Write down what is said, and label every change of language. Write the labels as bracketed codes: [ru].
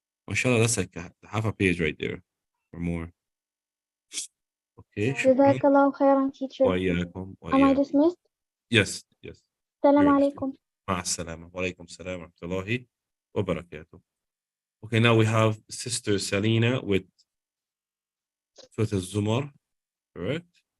[en] MashaAllah, that's like half a page right there or more. Okay, [ar] شكرا. جزاك الله خيرا teacher. وإياكم [en] Am I dismissed? Yes, yes. [ar] السلام [en] You're [ar] عليكم. مع السلامة. وعليكم السلام ورحمة الله وبركاته. [en] Okay, now we have Sister Selena with Surah Al-Zumar, correct?